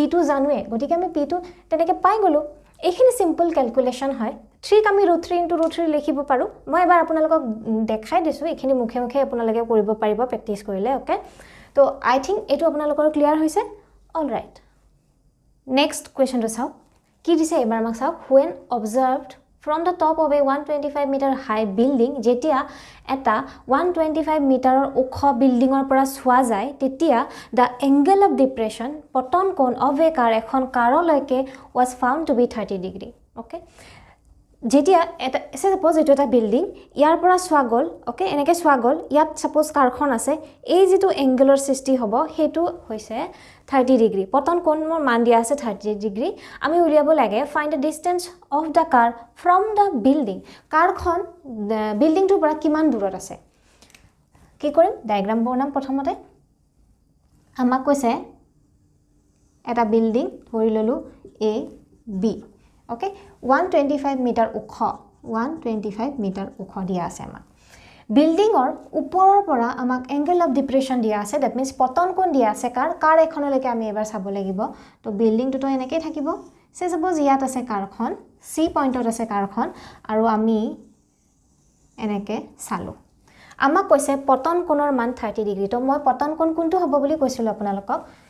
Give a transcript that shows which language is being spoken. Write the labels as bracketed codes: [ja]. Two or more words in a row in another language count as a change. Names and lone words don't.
[as] টো জানোৱে গতিকে আমি p টো তেনেকৈ পাই গ'লোঁ এইখিনি [en] simple calculation [as] হয় 3 আমি √3 * √3 লিখিব পাৰো মই এবাৰ আপোনালোকক দেখাই দিছো এইখিনি মুখে মুখে আপোনালোকে কৰিব পাৰিব প্ৰেক্টিস কৰিলে ওকে তো [en] I think [as] এটো আপোনালোকৰ ক্লিয়াৰ হৈছে [en] all right [as] নেক্সট কোৱেশ্চনটো চাও কি দিছে এবাৰ মাক চাও [en] when observed from the top of a 125 meter high building [as] যেতিয়া এটা 125 মিটাৰৰ ওখ বিল্ডিংৰ পৰা চোৱা যায় তেতিয়া [en] the angle of depression [as] পতন কোণ [en] of a car [as] এখন কাৰলৈকে [en] was found to be 30 degree okay [as] যেতিয়া এটা সাপোজ এটো এটা বিল্ডিং ইয়াৰ পৰা চোৱা গল ওকে এনেকৈ চোৱা গল ইয়াত সাপোজ কাৰখন আছে এই যেটো এংগলৰ সৃষ্টি হ'ব হেতু হৈছে 30 ডিগ্ৰী পতন কোণৰ মান দিয়া আছে 30 ডিগ্ৰী আমি উলিয়াব লাগে [en] find the distance of the car from the building [as] কাৰখন বিল্ডিংটোৰ পৰা কিমান দূৰত আছে কি কৰিম ডায়াগ্ৰাম বনাম প্ৰথমতে আমাক কৈছে এটা বিল্ডিং ধৰি ললো এ বি okay 125 meter ওখ 125 meter ওখ দিয়া আছে আমাক বিল্ডিংৰ ওপৰৰ পৰা আমাক [en] angle of depression [as] দিয়া আছে [en] that means [as] পতন কোণ দিয়া আছে কাৰ এখনলৈকে আমি এবাৰ চাব লাগিব তো বিল্ডিংটো তো এনেকৈ থাকিব সে সাপোজ ইয়াত আছে কাৰখন সি পইণ্টত আছে কাৰখন আৰু আমি এনেকৈ চালো আমাক কৈছে পতন কোণৰ মান 30 ডিগ্ৰী তো মই পতন কোণ কোনটো হ'ব বুলি কৈছিলো আপোনালোকক